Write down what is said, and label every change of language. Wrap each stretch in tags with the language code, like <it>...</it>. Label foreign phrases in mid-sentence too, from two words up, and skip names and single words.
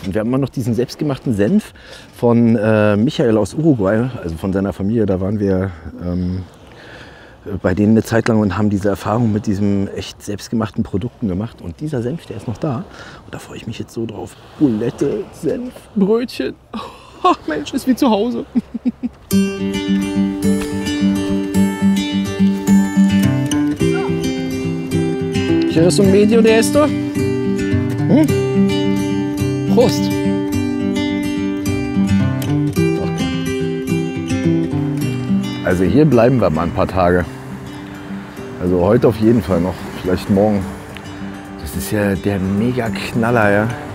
<de>Und wir haben immer noch diesen selbstgemachten Senf von Michael aus Uruguay, also von seiner Familie. Da waren wir bei denen eine Zeit lang und haben diese Erfahrung mit diesen echt selbstgemachten Produkten gemacht. Und dieser Senf, der ist noch da. Und da freue ich mich jetzt so drauf. Bulette, Senf, Brötchen. Ach Mensch, ist wie zu Hause.</de> <es>¿Quieres un medio de esto?</es> <de>Prost! Also hier bleiben wir mal ein paar Tage. Also heute auf jeden Fall noch, vielleicht morgen. Das ist ja der Mega-Knaller, ja.</de>